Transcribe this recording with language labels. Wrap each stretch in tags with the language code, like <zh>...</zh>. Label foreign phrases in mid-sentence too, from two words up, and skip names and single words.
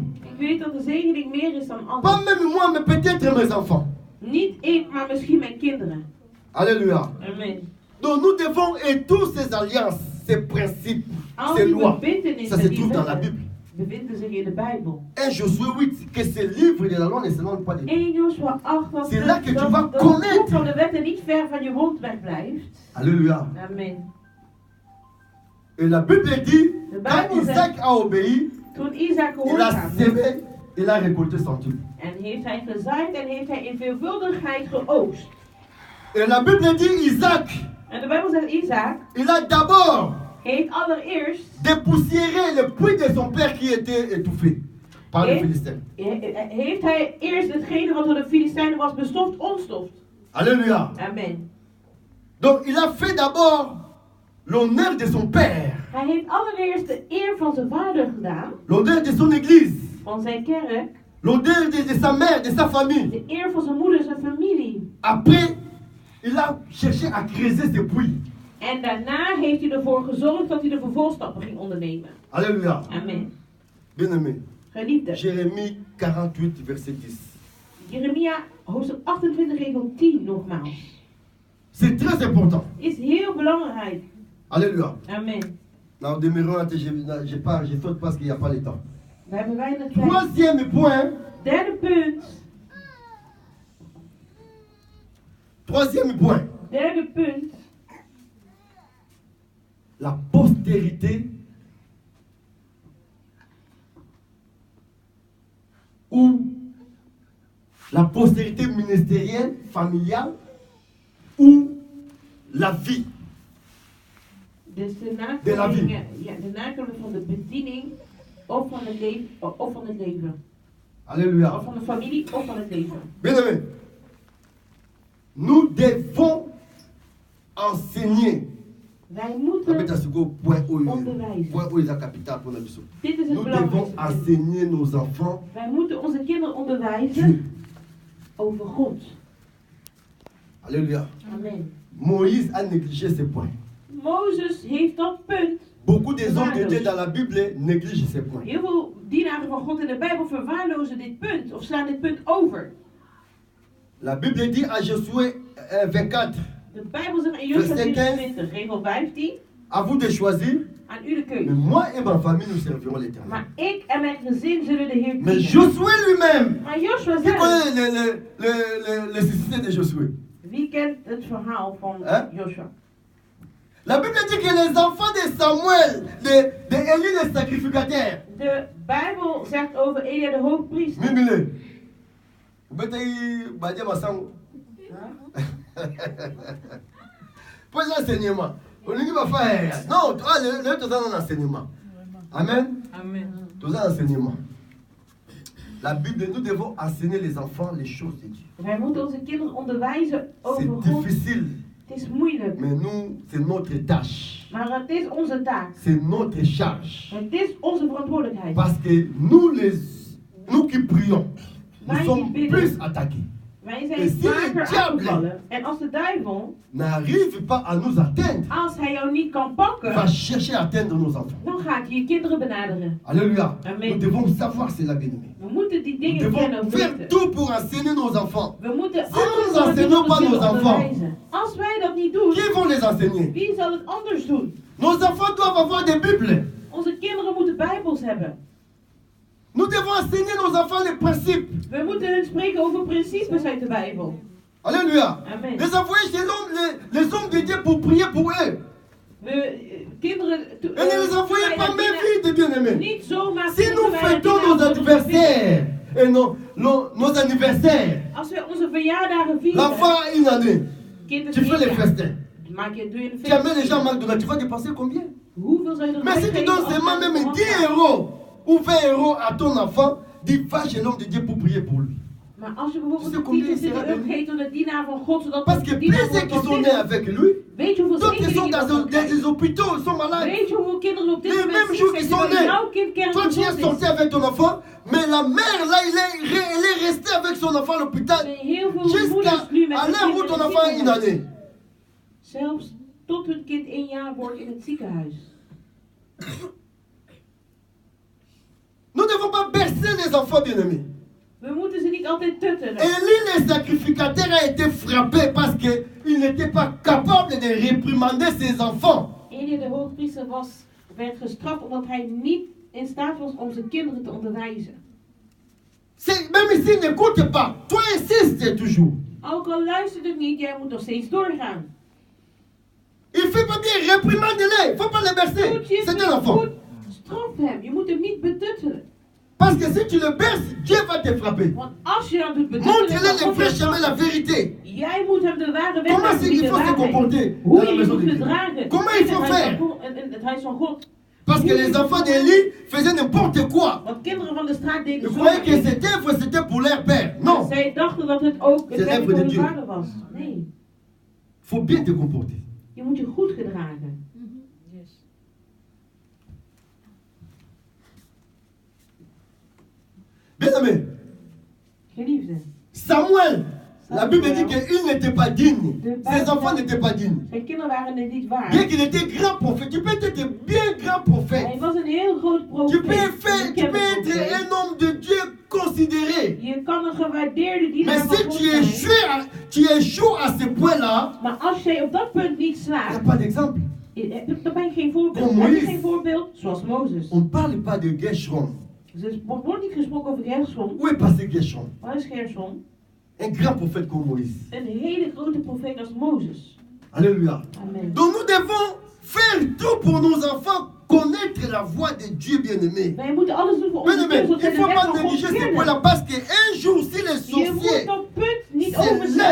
<nl>Ik weet dat de zegening meer is dan</nl> <fr>Pas</fr> <nl>alles.</nl> <fr>même moi, mais peut-être mes enfants.</fr> <nl>Niet ik, maar misschien mijn kinderen.</nl> <fr>Alléluia. Amen. Donc nous devons, et toutes ces alliances, ces principes,</fr> <nl>Al</nl> <fr>ces</fr> <nl>die</nl> <fr>lois, ça</fr> <nl>verbintenissen</nl> <fr>se</fr> <nl>die</nl> <fr>trouve dans la</fr> <nl>wetten</nl> <fr>Bible.</fr> <nl>bevinden zich in de Bijbel.</nl> <fr>1 Josué 8, que ce livre de la loi ne s'éloigne pas de toi.</fr> <nl>1 Joshua 8, dat</nl> <fr>C'est là que tu vas</fr> <nl>dat het</nl> <fr>connaître.</fr> <nl>boek van de wetten niet ver van je mond wegblijft.</nl> <fr>Alléluia. Amen. Et la Bible dit,</fr> <nl>De</nl> <fr>quand</fr> <nl>Bijbel</nl> <fr>Isaac</fr> <nl>zegt,</nl> <fr>a obéi,</fr> <nl>toen Isaac</nl> <fr>il a</fr> <nl>gehoorzaamd heeft,</nl> <fr>sémé, il a récolté son tube.</fr> <nl>en heeft hij gezaaid en heeft hij in veelvuldigheid geoogst.</nl> <fr>Et la Bible dit, Isaac,</fr> <nl>En de Bijbel zegt, Isaac</nl> <fr>il a d'abord</fr> <nl>heeft allereerst</nl> <fr>dépoussiéré le puits de son père qui était étouffé par les Et- Philistins.</fr> <nl>heeft hij eerst hetgene wat door de Filistijnen was bestoft, ontstoft.</nl> <fr>Alléluia. Amen. Donc il a fait d'abord l'honneur de son père,</fr> <nl>Hij heeft allereerst de eer van zijn vader gedaan,</nl> <fr>l'honneur de son église,</fr> <nl>van zijn kerk,</nl> <fr>l'honneur de sa mère, de sa famille.</fr> <nl>de eer van zijn moeder, zijn familie.</nl> <fr>Après, il a cherché à creuser ses puits.</fr> <nl>En daarna heeft hij ervoor gezorgd dat hij de vervolgstappen ging ondernemen.</nl> <fr>Alléluia. Amen. Bien-aimé.</fr> <nl>Geliefde,</nl> <fr>Jérémie 48, verset 10.</fr> <nl>Jeremia hoofdstuk 28 regel 10 nogmaals.</nl> <fr>C'est très important.</fr> <nl>Is heel belangrijk.</nl> <fr>Alléluia. Amen. Now, demeurons, je pars, je saute parce qu'il n'y a pas le temps.</fr> <nl>We hebben weinig tijd.</nl> <fr>Troisième point.</fr> <nl>Derde punt.</nl> <fr>Troisième point.</fr> <nl>Derde punt.</nl> <fr>La postérité ou la postérité ministérielle, familiale ou la vie.</fr> <nl>Dus de</nl> <fr>De la vie.</fr> <nl>nakomelingen, ja, de nakomelingen van de bediening of van het leven. Of van het leven.</nl> <fr>Alléluia.</fr> <nl>Of van de familie of van het leven.</nl> <fr>Bien-aimés, nous devons enseigner.</fr> <nl>Wij</nl> <fr>Nous</fr> <nl>moeten,</nl> <fr>devons</fr> <nl>belangrijkste.</nl> <fr>enseigner nos enfants</fr> <nl>Wij moeten onze kinderen</nl> <fr>Dieu.</fr> <nl>onderwijzen over God.</nl> <fr>Alléluia. Amen. Moïse a négligé ce point.</fr> <nl>Mozes heeft dat punt.</nl> <fr>Beaucoup des hommes de Dieu dans la Bible négligent ce point.</fr> <nl>Heel veel dienaren van God in de Bijbel verwaarlozen dit punt of slaan dit punt over.</nl> <fr>La Bible dit à Josué 24,</fr> <nl>De Bijbel zegt in Jozua</nl> <fr>Verset</fr> <nl>24, regel 15,</nl> <fr>à vous de choisir,</fr> <nl>aan u de</nl> <fr>mais</fr> <nl>keuze.</nl> <fr>moi et ma famille nous servirons l'Éternel.</fr> <nl>Maar ik en mijn gezin zullen de Heer</nl> <fr>Mais</fr> <nl>dienen.</nl> <fr>Josué lui-même,</fr> <nl>Maar Joshua</nl> <fr>qui</fr> <nl>zelf,</nl> <fr>connaît le succès de Josué?</fr> <nl>wie kent het verhaal van Joshua?</nl> <fr>La Bible dit que les enfants de Samuel, de Élie le sacrificateur,</fr> <nl>De Bijbel zegt over Elia de hoogpriester.</nl> <fr>Mimile, vous mettez Badia Massango. Pour l'enseignement. On ne va pas faire. Non, le tout un enseignement. Amen. Amen. Tout un enseignement. La Bible, nous devons enseigner les enfants les choses de Dieu.</fr> <nl>Wij moeten onze kinderen onderwijzen over</nl> <fr>C'est</fr> <nl>God.</nl> <fr>difficile,</fr> <nl>Het is moeilijk,</nl> <fr>mais nous, c'est notre tâche.</fr> <nl>maar het is onze taak.</nl> <fr>C'est notre charge.</fr> <nl>Het is onze verantwoordelijkheid.</nl> <fr>Parce que nous qui prions, nous</fr> <nl>Wij die</nl> <fr>sommes</fr> <nl>bidden,</nl> <fr>plus attaqués.</fr> <nl>Wij</nl> <fr>Et</fr> <nl>zijn</nl> <fr>si le</fr> <nl>vaker</nl> <fr>diable</fr> <nl>aangevallen. En als de duivel,</nl> <fr>n'arrive pas à nous atteindre,</fr> <nl>als hij jou niet kan</nl> <fr>va</fr> <nl>pakken,</nl> <fr>chercher à atteindre nos enfants.</fr> <nl>dan gaat hij je kinderen benaderen.</nl> <fr>Alléluia. Amen. Nous devons savoir cela, bien-aimés.</fr> <nl>We moeten die</nl> <fr>Nous</fr> <nl>dingen kennen</nl> <fr>devons</fr> <nl>of</nl> <fr>faire</fr> <nl>weten.</nl> <fr>tout pour enseigner nos enfants.</fr> <nl>We moeten</nl> <fr>Si</fr> <nl>alles</nl> <fr>nous</fr> <nl>doen</nl> <fr>enseignons</fr> <nl>om</nl> <fr>pas</fr> <nl>onze</nl> <fr>nos</fr> <nl>kinderen</nl> <fr>enfants,</fr> <nl>onderwijzen. Als wij dat niet doen,</nl> <fr>Qui vont les enseigner?</fr> <nl>wie zal het anders doen?</nl> <fr>Nos enfants doivent avoir des Bibles.</fr> <nl>Onze kinderen moeten bijbels hebben.</nl> <fr>Nous devons enseigner nos enfants les principes.</fr> <nl>We moeten hun spreken over principes uit de Bijbel.</nl> <fr>Alléluia. Amen. Les envoyer chez les hommes de Dieu pour prier pour eux.</fr> <nl>Kinderen...</nl> <fr>Et ne les envoyez pas même vite, bien-aimés.</fr> <nl>Niet zomaar...</nl> <fr>Si nous fêtons nos anniversaires, et nos anniversaires,</fr> <nl>Als we onze verjaardagen vieren...</nl> <fr>l'enfant a une année,</fr> <nl>Kinderen</nl> <fr>tu fais les festins.</fr> <nl>doe je een</nl> <fr>Tu amènes les</fr> <nl>feestje.</nl> <fr>gens à McDonald's, tu vas dépenser combien?</fr> <nl>Hoeveel zou je er</nl> <fr>Mais si tu donnes seulement même 10 euros ou 20 euros à ton enfant, dis va chez l'homme de Dieu pour prier pour lui.</fr> <nl>Maar als je bijvoorbeeld Dus een</nl> <fr>combien</fr> <nl>10</nl> <fr>sera</fr> <nl>euro</nl> <fr>donné?</fr> <nl>geeft aan de dienaar van God, zodat</nl> <fr>Parce que plus ceux qui sont nés avec lui,</fr> <nl>weet je hoeveel</nl> <fr>d'autres sont</fr> <nl>zegeningen</nl> <fr>dans</fr> <nl>dat</nl> <fr>des</fr> <nl>krijgt?</nl> <fr>hôpitaux, ils sont malades.</fr> <nl>Weet je hoeveel kinderen op dit</nl> <fr>Les</fr> <nl>moment</nl> <fr>mêmes</fr> <nl>ziek</nl> <fr>jours qu'ils</fr> <nl>zijn,</nl> <fr>sont</fr> <nl>terwijl</nl> <fr>nés,</fr> <nl>jouw kind</nl> <fr>toi tu es</fr> <nl>kerngezond</nl> <fr>sorti</fr> <nl>is?</nl> <fr>avec ton enfant, mais la mère là, elle est restée avec son enfant à l'hôpital</fr> <nl>Er zijn heel veel</nl> <fr>jusqu'à</fr> <nl>moeders nu met</nl> <fr>à</fr> <nl>hun</nl> <fr>l'heure où</fr> <nl>kind</nl> <fr>ton</fr> <nl>in het</nl> <fr>enfant a une</fr> <nl>ziekenhuis.</nl> <fr>année.</fr> <nl>Zelfs tot hun kind 1 jaar wordt in het ziekenhuis.</nl> <fr>Nous ne devons pas bercer les enfants bien-aimés.</fr> <nl>We moeten ze niet altijd tuttelen.</nl> <fr>Élie le sacrificateur a été frappé parce qu'il n'était pas capable de réprimander ses enfants.</fr> <nl>Elia de hoogpriester werd gestraft omdat hij niet in staat was om zijn kinderen te onderwijzen.</nl> <fr>Même s'il n'écoute pas, toi insistes toujours.</fr> <nl>Ook al luistert het niet, jij moet nog steeds doorgaan.</nl> <fr>Il fait pas bien, réprimande-les, il ne faut pas les bercer.</fr> <nl>Goed, je</nl> <fr>C'est un enfant.</fr> <nl>goed, straf hem. Je moet hem niet betuttelen.</nl> <fr>Parce que si tu le berces, Dieu va te frapper.</fr> <nl>Want als je dat doet betuttelen,</nl> <fr>Montre-le</fr> <nl>dan</nl> <fr>le vrai</fr> <nl>God je</nl> <fr>chemin, la</fr> <nl>straffen.</nl> <fr>vérité.</fr> <nl>Jij moet hem de ware weg</nl> <fr>Comment</fr> <nl>laten zien,</nl> <fr>il</fr> <nl>de</nl> <fr>faut se</fr> <nl>waarheid.</nl> <fr>comporter</fr> <nl>Hoe</nl> <fr>dans la</fr> <nl>je je</nl> <fr>maison</fr> <nl>moet</nl> <fr>de Dieu.</fr> <nl>gedragen</nl> <fr>Comment</fr> <nl>in</nl> <fr>il faut</fr> <nl>het huis</nl> <fr>faire?</fr> <nl>van God- in het huis van God.</nl> <fr>Parce que les enfants d'Élie faisaient n'importe quoi.</fr> <nl>Want kinderen van de straat</nl> <fr>Ils</fr> <nl>deden</nl> <fr>croyaient que</fr> <nl>zomaar.</nl> <fr>cette œuvre c'était pour leur père. Non.</fr> <nl>Zij dachten dat het ook</nl> <fr>C'est</fr> <nl>het werk</nl> <fr>l'œuvre</fr> <nl>van</nl> <fr>de</fr> <nl>hun</nl> <fr>Dieu.</fr> <nl>vader was. Nee,</nl> <fr>Il faut bien te comporter.</fr> <nl>je moet je goed gedragen.</nl> <fr>Bien aimé,</fr> <nl>Geliefde,</nl> <fr>Samuel, la Bible dit qu'il n'était pas digne. Ses enfants n'étaient pas dignes.</fr> <nl>zijn kinderen waren het niet waar.</nl> <fr>Bien qu'il était grand prophète, tu peux être bien grand prophète.</fr> <nl>Hij was een heel groot</nl> <fr>Tu</fr> <nl>profeet.</nl> <fr>peux être un homme de Dieu considéré.</fr> <nl>Je kan een gewaardeerde</nl> <fr>Mais</fr> <nl>dienaar van</nl> <fr>si</fr> <nl>God</nl> <fr>tu</fr> <nl>zijn.</nl> <fr>échoues à ce point-là,</fr> <nl>Maar als jij op dat punt niet</nl> <fr>il n'y a</fr> <nl>slaagt,</nl> <fr>pas d'exemple.</fr> <nl>dan ben je geen voorbeeld.</nl> <fr>Comme</fr> <nl>Heb je</nl> <fr>Moïse.</fr> <nl>geen voorbeeld? Zoals Mozes.</nl> <fr>On ne parle pas de Gershon.</fr> <nl>Dus er wordt niet gesproken over Gershom.</nl> <fr>Où est passé Gershon?</fr> <nl>Waar is Gershom?</nl> <fr>Un grand prophète comme Moïse.</fr> <nl>Een hele grote profeet als Mozes.</nl> <fr>Alléluia. Amen. Donc nous devons faire tout pour nos enfants connaître la voix de Dieu bien-aimé.</fr> <nl>Wij moeten alles doen voor onze</nl> <fr>Bien-aimé,</fr> <nl>kinderen,</nl> <fr>il ne</fr> <nl>zodat zij</nl> <fr>faut</fr> <nl>de weg</nl> <fr>pas</fr> <nl>van God</nl> <fr>négliger ce</fr> <nl>kennen.</nl> <fr>point-là parce qu'un jour, si les</fr> <nl>Je moet</nl> <fr>sorciers,</fr> <nl>dat punt niet</nl> <fr>C'est</fr> <nl>overslaan</nl>